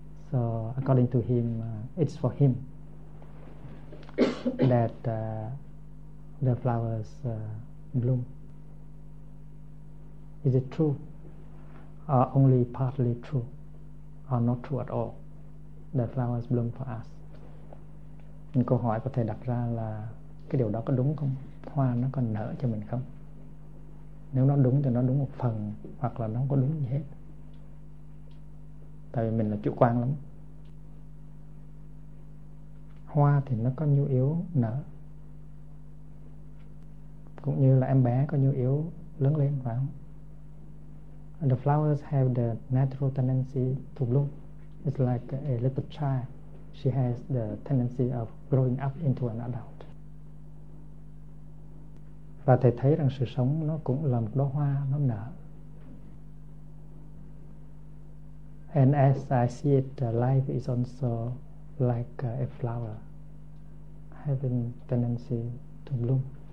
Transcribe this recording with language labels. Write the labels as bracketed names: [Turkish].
[English] So according to him, it's for him that the flowers bloom. Is it true? Or only partly true? Or not true at all? The flowers bloom for us. [Vietnamese] Những câu hỏi có thể đặt ra là cái điều đó có đúng không? Hoa nó còn nở cho mình không? Nếu nó đúng thì nó đúng một phần, hoặc là nó không có đúng gì hết. Tại vì mình là chủ quan lắm. Hoa thì nó có nhu yếu nở, cũng như là em bé có nhu yếu lớn lên, phải không? [English] The flowers have the natural tendency to bloom. It's like a little child. She has the tendency of growing up into an adult. [Vietnamese] Và thầy thấy rằng sự sống nó cũng là một đóa hoa, nó nở. [English] And as I see it, life is also like a flower, having tendency to bloom.